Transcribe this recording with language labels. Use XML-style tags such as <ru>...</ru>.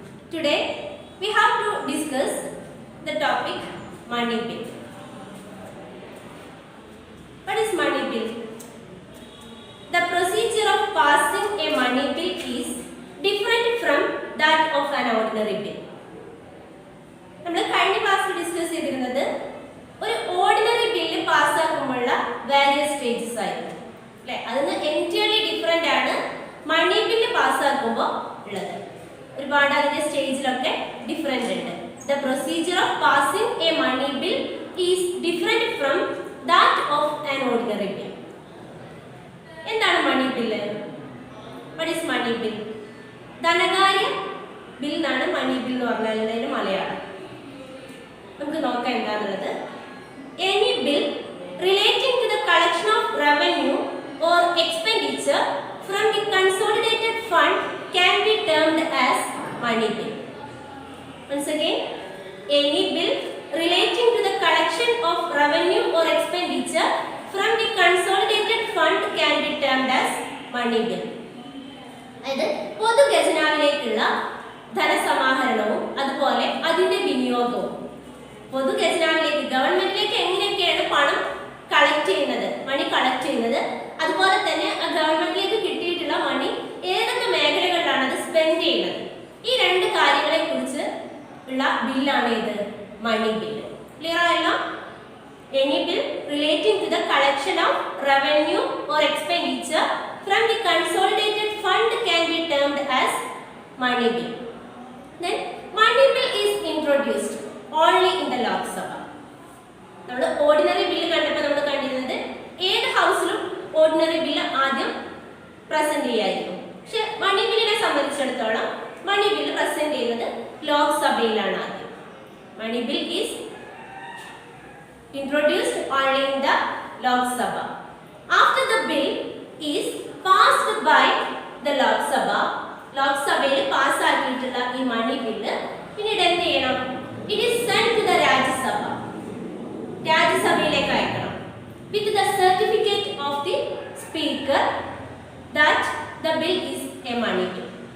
<en>Today we have to discuss the topic money bill. What is money bill? The procedure of passing a money bill is different from that of an ordinary bill.</en> <ml>നമ്മൾ കഴിഞ്ഞ ക്ലാസ്സിൽ discuss ചെയ്തിരുന്നത് ഒരു ordinary bill പാസ്സാക്കുമ്പോഴുള്ള various stages ആയിരുന്നു അല്ലേ. അതിന് entirely different ആണ് മണി bill പാസ്സാക്കുമ്പോൾ ഉള്ളത്. ഒരുപാട് അതിൻ്റെ സ്റ്റേജിലൊക്കെ ഡിഫറെൻ്റ് ഉണ്ട്.</ml> <en>The procedure of passing a money bill is different from that of an ordinary bill.</en> <ml>എന്താണ് മണി bill?</ml> <en>What is money bill?</en> <ml>ധനകാര്യ ബിൽ എന്നാണ് മണി ബിൽ എന്ന് പറഞ്ഞാൽ മലയാളം. നമുക്ക് നോക്കാം എന്താണുള്ളത്.</ml> <en>Any bill relating to the collection of revenue or expenditure from the consolidated fund can be termed as money bill. Once again, any bill relating to the collection of revenue or expenditure from the consolidated fund can be termed as money bill.</en> <ml>അതായത് പൊതുഖജനാവിലേക്കുള്ള ധനസമാഹരണവും അതുപോലെ അതിന്റെ വിനിയോഗവും. പൊതുഖജനാവിലേക്ക് ഗവൺമെന്റിലേക്ക് എങ്ങനെയൊക്കെയാണ് പണം collect ചെയ്യുന്നത്, മണി collect ചെയ്യുന്നത്, അതുപോലെ തന്നെ ആ ഗവൺമെന്റിലേക്ക് കിട്ടിയിട്ടുള്ള മണി ഏതൊക്കെ മേഖലകളിലാണ് അത് സ്പെൻഡ് ചെയ്യുന്നത്, ഈ രണ്ട് കാര്യങ്ങളെ കുറിച്ച് ഉള്ള ബില്ലാണ് ഇത് മണി ബില്ല്. ക്ലിയർ ആയല്ലോ?</ml> <en>Any bill relating to the collection of revenue or expenditure from the consolidated fund can be termed as money bill. Then money bill is introduced only in the Lok Sabha.</en> <ml>നമ്മൾ ordinary bill കണ്ടപ്പോൾ നമ്മൾ കണ്ടിരുന്നത് ഏത് ഹൗസിലും ordinary bill ആദ്യം present ചെയ്യായിരുന്നു. പക്ഷെ മണി ബില്ലിനെ സംബന്ധിച്ചിടത്തോളം മണി ബില്ല് പ്രസന്റ് ചെയ്യുന്നത് ലോക്സഭയിലാണ് ആദ്യം.</ml> <en>Money bill is introduced only in the Lok Sabha. After the bill is passed by the Lok Sabha,</en> <ml>ലോക്സഭയിൽ പാസ്സാക്കിയിട്ടുള്ള ഈ മണി ബില്ല് പിന്നീട് എന്ത് ചെയ്യണം?</ml> <en>It is send to the Rajya Sabha.</en> <ml>രാജ്യസഭയിലേക്ക് അയക്കണം</ml> <en>With the certificate of the speaker that the bill is a money bill.</en>